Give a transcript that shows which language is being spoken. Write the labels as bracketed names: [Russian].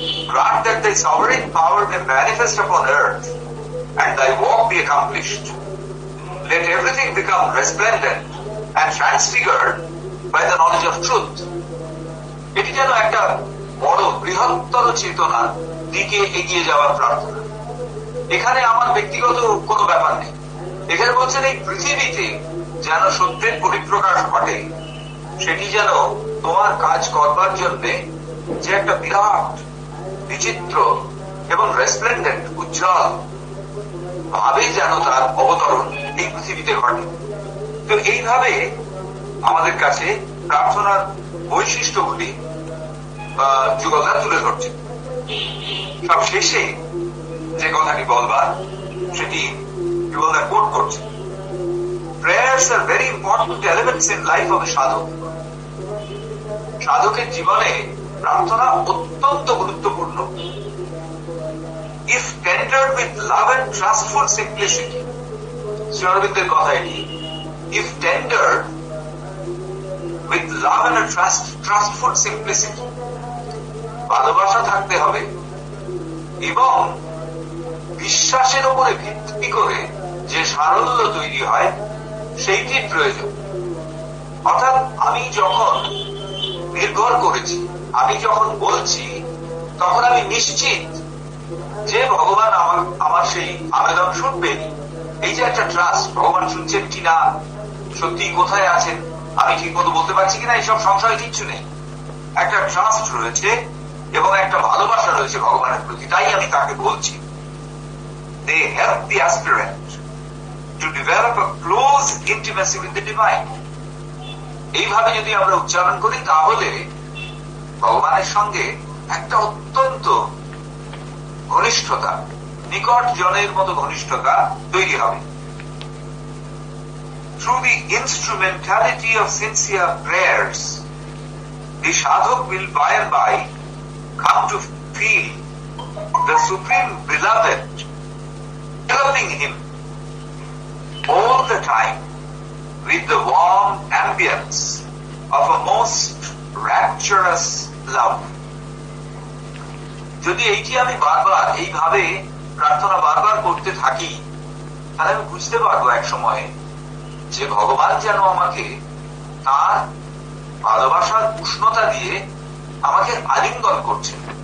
[English] Grant that thy sovereign power may manifest upon earth and thy work be accomplished. Let everything become resplendent and transfigured by the knowledge of truth. [Bangla] এটি যেন একটা বড় বৃহত্তর চেতনার দিকে এগিয়ে যাওয়ার প্রার্থনা। এখানে আমার ব্যক্তিগত কোনো ব্যাপার নেই। এখানে বলছেন এই পৃথিবীতে যেন সত্যের পরিপ্রকাশ ঘটে, সেটি যেন তোমার কাজ করবার জন্য যে একটা বিরাট, বিচিত্র এবং রেসপ্লেন্ডেন্ট, উজ্জ্বল ভাবে যেন তার অবতরণ এই পৃথিবীতে ঘটে। তো এইভাবে আমাদের কাছে প্রার্থনার বৈশিষ্ট্যগুলি যুগলদা তুলে ধরছে। সব শেষে যে কথাটি বলবার সেটি যুগলদা কোট করছে, [English] prayers are very important elements in life of a sadhak. [Bangla] সাধকের জীবনে প্রার্থনা অত্যন্ত গুরুত্বপূর্ণ। [English] If tendered with love and trustful simplicity, [Bangla] Shri অরবিন্দের কথা এটি, [English] if tendered with love and a trustful simplicity, [Bangla] ভালোবাসা থাকতে হবে এবং বিশ্বাসের উপরে ভিত্তি করে যে সারল্য তৈরি হয় সেইটির প্রয়োজন। অর্থাৎ আমি যখন নির্ভর করেছি, আমি যখন বলছি, তখন আমি নিশ্চিত যে ভগবান আমার সেই আবেদন শুনবেন। এই যে একটা ট্রাস্ট, ভগবান শুনছেন কিনা, সত্যি কোথায় আছেন, আমি ঠিক মতো বলতে পারছি কিনা, এইসব সংশয় কিচ্ছু নেই। একটা ট্রাস্ট রয়েছে এবং একটা ভালোবাসা রয়েছে ভগবানের প্রতি, তাই আমি তাকে বলছি। [English] They help the aspirant to develop a close intimacy with the divine. [Bangla] এইভাবে যদি আমরা উচ্চারণ করি তাহলে ভগবানের সঙ্গে একটা অত্যন্ত ঘনিষ্ঠতা, নিকট জনের মতো ঘনিষ্ঠতা তৈরি হবে। [English] Through the instrumentality of sincere prayers, the sadhak will by and by come to feel the Supreme Beloved helping him all the time with the warm ambience of a most rapturous love. [Bangla] যদি এইটি আমি বারবার এইভাবে প্রার্থনা বারবার করতে থাকি, তাহলে আমি বুঝতে পারবো এক সময়ে যে ভগবান যেন আমাকে তার ভালোবাসার উষ্ণতা দিয়ে আমাকে আলিঙ্গন করছেন।